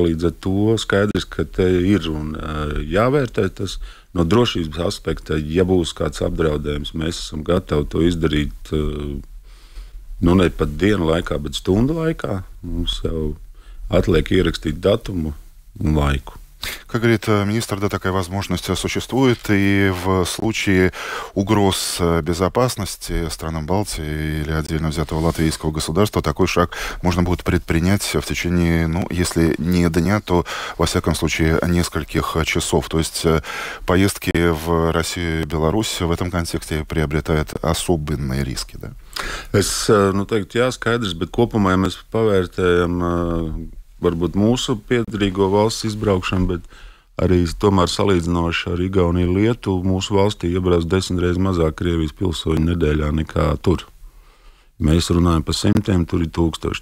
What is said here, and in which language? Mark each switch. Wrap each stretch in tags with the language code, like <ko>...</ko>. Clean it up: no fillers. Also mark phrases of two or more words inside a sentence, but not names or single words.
<lv>Līdz ar to skaidrs, ka te ir un jāvērtē tas. No drošības aspekta, ja būs kāds apdraudējums, mēs esam gatavi to izdarīt ne pat dienu laikā, bet stundu laikā. Mums jau atliek ierakstīt datumu un laikу.</lv> <ru>Как говорит министр, да, такая возможность существует, и в случае угроз безопасности странам Балтии или отдельно взятого латвийского государства такой шаг можно будет предпринять в течение, если не дня, то, во всяком случае, нескольких часов. То есть поездки в Россию и Беларусь в этом контексте приобретают особенные риски, да?</ru> <lv>Es teiktu, jā, skaidrs, bet kopumā, ja mēs pavērtējam varbūt mūsu piederīgo valsts izbraukšanu, bet arī tomēr salīdzinoši ar Igauniju, Lietuvu, mūsu valstī iebrauc 10 reizes mazāk Krievijas pilsoņu nedēļā nekā tur. Mēs runājam par simtiem, tur ir 1000.</lv>